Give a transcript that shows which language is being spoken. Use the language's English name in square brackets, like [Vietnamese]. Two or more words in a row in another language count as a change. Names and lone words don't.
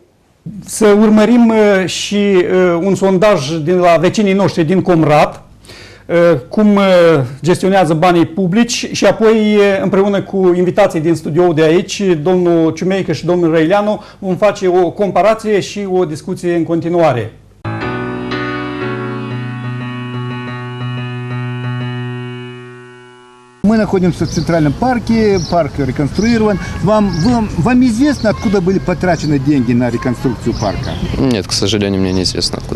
[Romanian] Să urmărim și un sondaj de la vecinii noștri din Comrat, cum gestionează banii publici și apoi împreună cu invitații din studioul de aici, domnul Ciumeică și domnul Răileanu, vom face o comparație și o discuție în continuare. [Russian] Мы находимся в Центральном парке, парк реконструирован. Вам известно, откуда были потрачены деньги на реконструкцию парка? Нет, к сожалению, мне неизвестно, откуда.